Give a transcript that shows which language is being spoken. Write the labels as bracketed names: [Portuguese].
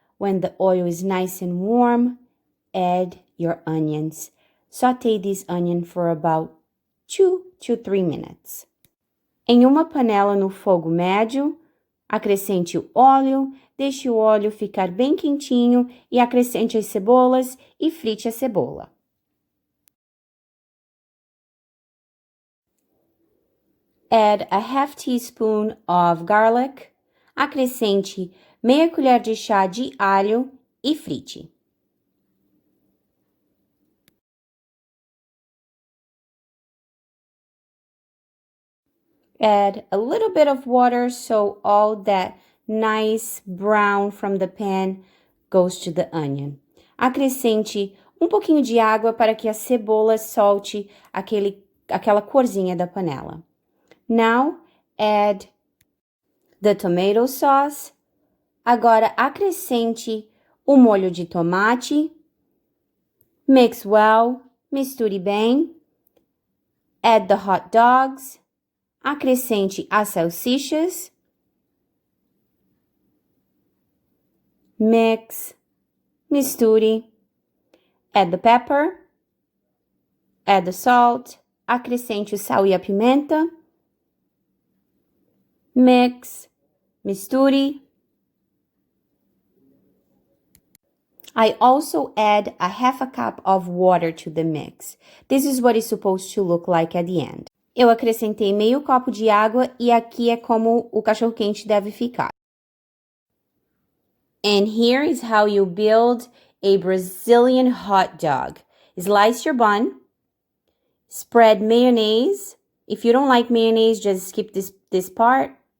[English] When the oil is nice and warm, add your onions. Saute this onion for about 2 to 3 minutes. [Portuguese] Em uma panela no fogo médio, acrescente o óleo, deixe o óleo ficar bem quentinho e acrescente as cebolas e frite a cebola. [English] Add a half teaspoon of garlic. [Portuguese] Acrescente meia colher de chá de alho e frite. [English] Add a little bit of water so all that nice brown from the pan goes to the onion. [Portuguese] Acrescente um pouquinho de água para que a cebola solte aquela corzinha da panela. [English] Now, add the tomato sauce. [Portuguese] Agora, acrescente o molho de tomate. [English] Mix well, [Portuguese] misture bem. [English] Add the hot dogs. [Portuguese] Acrescente as salsichas. [English] Mix, [Portuguese] misture. [English] Add the pepper. Add the salt. [Portuguese] Acrescente o sal e a pimenta. [English] Mix, [Portuguese] misture. [English] I also add a half a cup of water to the mix. This is what it's supposed to look like at the end. [Portuguese] Eu acrescentei meio copo de água e aqui é como o cachorro quente deve ficar. [English] And here is how you build a Brazilian hot dog. Slice your bun. Spread mayonnaise. If you don't like mayonnaise, just skip this part.